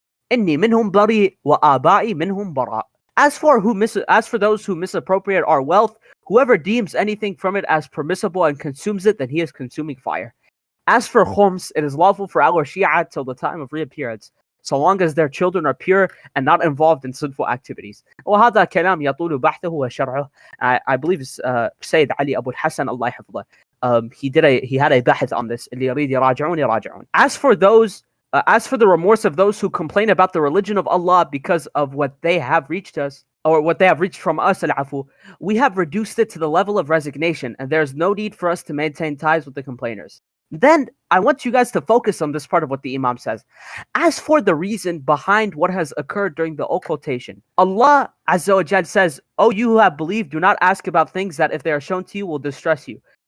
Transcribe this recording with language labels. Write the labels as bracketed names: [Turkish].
[Arabic] Inni minhum bari wa aba'i minhum bara. [English] As for those who misappropriate our wealth, whoever deems anything from it as permissible and consumes it, then he is consuming fire. As for khums, it is lawful for our Shia till the time of reappearance, so long as their children are pure and not involved in sinful activities. [Arabic] وهذا كلام يطول بحثه وشرحه. [English] I believe Sayyid Ali Abu al-Hasan, Allah hafidhah, he had a bahth on this. [Arabic] اللي يريد يراجعون يراجعون. [English] As for the remorse of those who complain about the religion of Allah because of what they have reached us, or what they have reached from us, al-afu, we have reduced it to the level of resignation, and there is no need for us to maintain ties with the complainers. Then I want you guys to focus on this part of what the Imam says. As for the reason behind what has occurred during the occultation, Allah Azza wa Jal says, "O you who have believed, do not ask about things that if they are shown to you will distress you.